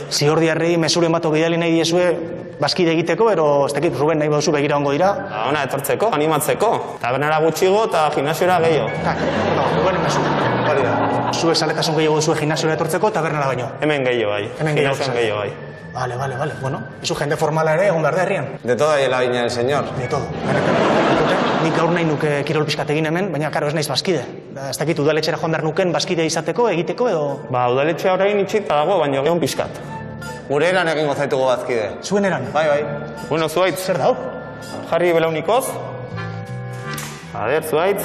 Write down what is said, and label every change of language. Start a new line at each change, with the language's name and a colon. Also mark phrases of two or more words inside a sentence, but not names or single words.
Basque: Ziordiarri mesuren bat bidali nahi diezue bazkide egiteko, ero ez dakit Ruben nahi baduzu begira ongo dira. Ona etortzeko, animatzeko. Tabernara gutxigo eta gimnasiora gehiago. Rubenen mesu. Hori da. Zuek zaletasun gehiago duzue gimnasiora etortzeko, tabernara baino. Hemen gehiago bai. Hemen gehiago bai. Vale. Bueno, izu jende formala ere egon behar da herrian.
Spanish: De toda y la viña del señor. De todo.
Basque: Nik gaur nahi nuke kirol pixkat egin hemen, baina karo ez naiz bazkide. Ez dakit udaletxera joan behar nuken bazkide izateko, egiteko edo... Udaletxea orain itxita dago, baina egon pixkat. Gure eran egingo zaitugu bazkide. Zuen eran? Bai. Bueno, Zuaitz. Zer dau? Jarri belaunikoz. Zuaitz.